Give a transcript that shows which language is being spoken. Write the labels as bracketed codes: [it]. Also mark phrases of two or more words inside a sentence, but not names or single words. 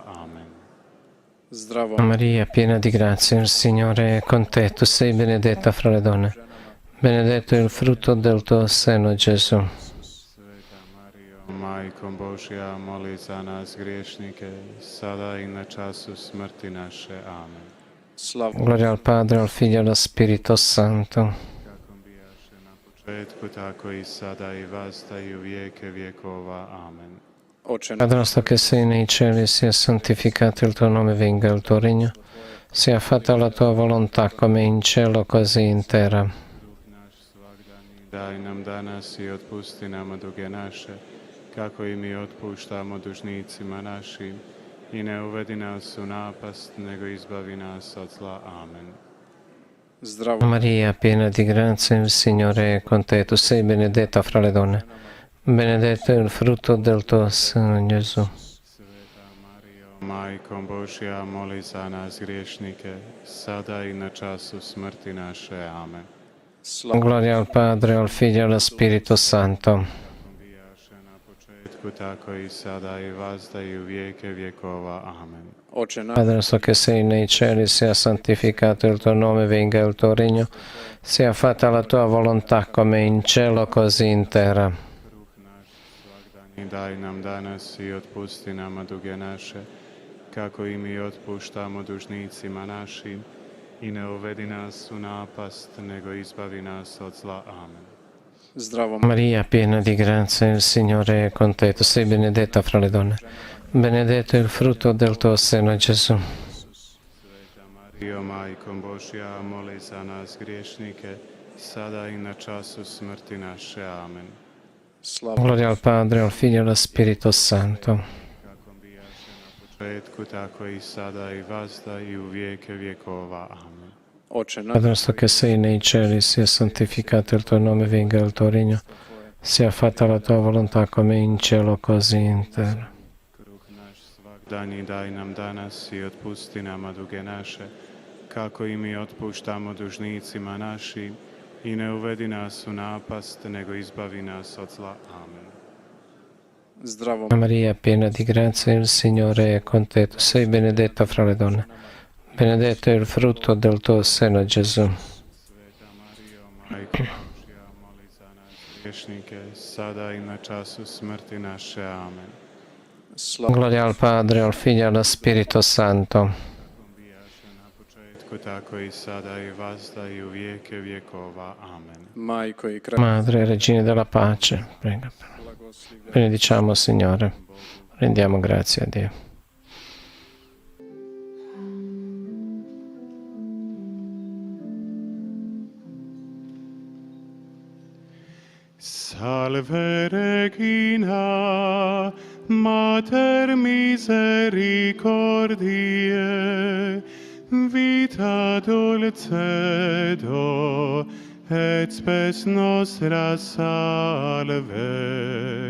[it] Amen. Maria, piena di grazia, il Signore è con te, tu sei benedetta fra le donne, benedetto è il frutto del tuo seno, Gesù. [hr] Majko Božja, moli za nas griješnike, sada i na času smrti naše. Amen. [it] Gloria al Padre, al Figlio e allo Spirito Santo. [hr] početku, tako i sada i vazda i u vijeke vjekova. Amen. [it] Padre nostro che sei nei cieli, sia santificato il tuo nome, venga il tuo regno, sia fatta la tua volontà come in cielo così in terra. [hr] Daj nam danas i otpusti nama duge naše, kako i mi otpuštamo dužnicima našim, i ne uvedi nas u napast, nego izbavi nas od zla. Amen. [it] Maria, piena di grazia, il Signore è con te. Tu sei benedetta fra le donne. Benedetto è il frutto del tuo seno, Gesù. [hr] Majko Božja, moli za nas griješnike, sada i na času smrti naše. Amen. [it] Gloria al Padre, al Figlio e allo Spirito Santo. [hr] Tako i sada i vazda i u vijeke vjekova. Amen. [it] Padre nostro che sei nei cieli, sia santificato il tuo nome, venga il tuo regno, sia fatta la tua volontà come in cielo così in terra. [hr] Daj nam danas i otpusti nama duge naše, kako i mi otpuštamo dužnicima našim, i ne uvedi nas u napast, nego izbavi nas od zla. Amen. [it] Maria, piena di grazia, il Signore è con te. Tu sei benedetta fra le donne. Benedetto è il frutto del tuo seno, Gesù. [hr] Mario, Majko Božja, moli za nas griješnike, sada i na času smrti naše. Amen. [it] Gloria al Padre, al Figlio e allo Spirito Santo. [hr] Početku, tako i sada i vazda i u vijeke vjekova. Amen. [it] Padre nostro che sei nei cieli, sia santificato il tuo nome, venga il tuo regno, sia fatta la tua volontà come in cielo così in terra. [hr] Svagdanji daj nam danas i otpusti nama duge naše, kako i mi otpuštamo dužnicima našim, i ne uvedi nas u napast, nego izbavi nas od zla. Amen. [it] Maria, piena di grazia, il Signore è con te. Tu sei benedetta fra le donne. Benedetto è il frutto del tuo seno, Gesù. [hr] Majko Božja, moli za nas griješnike, sada i na času smrti naše. Amen. [it] Gloria al Padre, al Figlio e allo Spirito Santo. [hr] Tako i sada i vazda i u vijeke vjekova. Amen. [it] Madre, Regina della Pace, prega. Benediciamo, Signore. Rendiamo grazie a Dio. [la] Salve Regina, Mater misericordiae, vita dulcedo, et spes nostra salve.